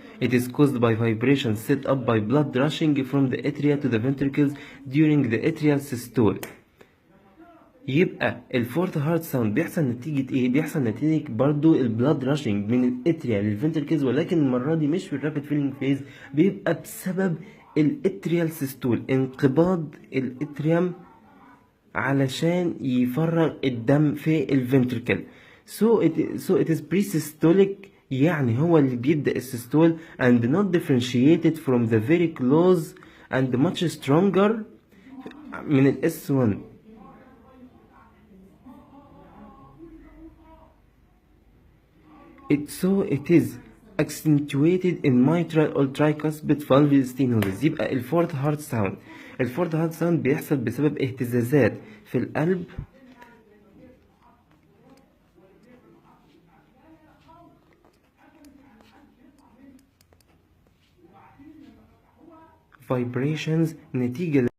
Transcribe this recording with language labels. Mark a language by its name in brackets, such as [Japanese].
[English] It is caused by vibrations set up by blood rushing from the atria to the ventricles during the atrial systole. [Arabic] يبقى الفورث هارت ساوند بيحصل نتيجة ايه؟ بيحصل نتيجة برضو البلاد راشنج من الاتريا للفنتركلز، ولكن المرة دي مش في الرابid فيلينج فيز، بيبقى بسبب الاتريال سيستول، انقباض الاتريوم علشان يفرغ الدم في الفنتركل. [English] so it is pre-systolic، [Arabic] يعني هو اللي بيبدأ السيستول [English] and not differentiated from the very close and much stronger [Arabic] من ال [English] S1. it is accentuated in mitral or tricuspid valve stenosis. [Arabic] يبقى الفورث هارت ساوند بيحصل بسبب اهتزازات في القلب vibrations نتيجة